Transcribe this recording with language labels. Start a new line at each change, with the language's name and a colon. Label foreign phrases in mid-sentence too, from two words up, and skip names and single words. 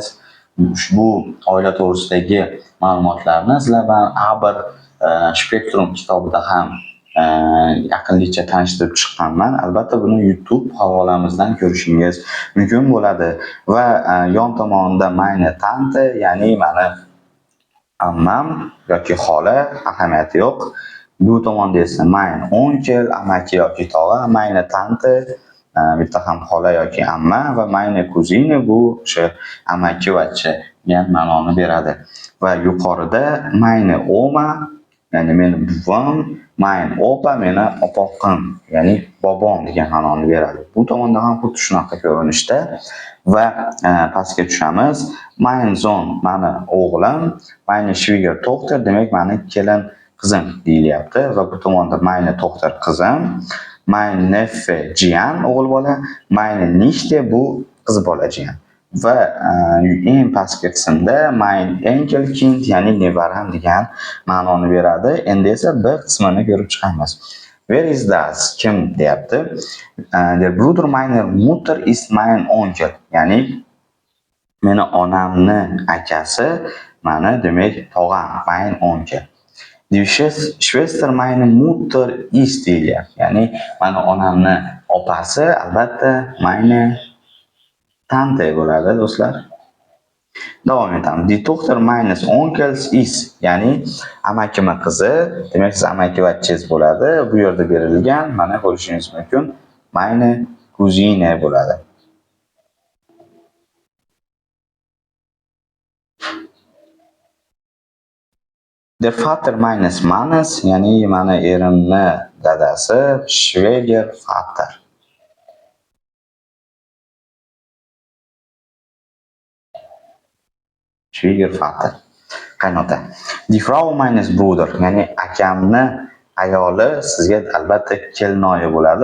Uzbek: Ushbu oila to'g'risidagi ma'lumotlarni sizlar bilan Abr Spektrum kitobida ham yaqinlikcha tanishtirib chiqqanman. Albatta buni YouTube havolamizdan ko'rishingiz mumkin bo'ladi. Va yon tomonda
German: meine Tante,
Uzbek: ya'ni meni ammam yoki xola, ahamiyati yo'q. Bu tomonda esa
German: mein onkel,
Uzbek: amaki yoki tog'a,
German: meine tante,
Uzbek: bitta ham xola yoki amma va
German: meine kuzine
Uzbek: bu o'sha amakivachcha degan ma'noni beradi. Va yuqorida
German: meine oma,
Uzbek: ya'ni meni buvam,
German: mein opa
Uzbek: meni opoqim, ya'ni bobom degan ma'noni beradi. Bu tomonda ham xuddi shunaqa ko'rinishda va pastga tushamiz.
German: Mein Sohn
Uzbek: mani o'g'lim,
German: meine Schwiegertochter
Uzbek: demak mani kelin qizim deyilyapti va bu tomonda
German: meine Tochter
Uzbek: qizim,
German: mein Neffe
Uzbek: jiyan o'g'il bola,
German: meine Nichte
Uzbek: bu qiz bola jiyan. Va eng pastki qismda
German: mein Enkelkind
Uzbek: ya'ni nevaram degan ma'noni beradi. Endi esa bir qismini ko'rib chiqamiz.
English: Where is das?
Uzbek: Kim deyapti?
German: Der Bruder meiner Mutter ist mein Onkel.
Uzbek: Ya'ni meni onamni akasi mani demak tog'am,
German: mein Onkel. Die Schwester meiner Mutter ist deyilyapti.
Uzbek: Ya'ni mani onamni opasi albatta
German: meine Tante
Uzbek: bo'ladi do'stlar. Davom etamiz.
German: Die Tochter meines Onkels ist,
Uzbek: ya'ni amakimni qizi, demak siz amakivachingiz bo'ladi. Bu yerda berilgan, mana ko'rishingiz mumkin.
German: Meine Cousine bo'ladi. Der Vater meines Mannes,
Uzbek: ya'ni mani erimni dadasi, Schwiegervater.
German: Schwiegervater.
Uzbek: Qaynota.
German: Die Frau meines Bruders,
Uzbek: ya'ni akamni ayoli sizga albatta kelinoyi bo'ladi.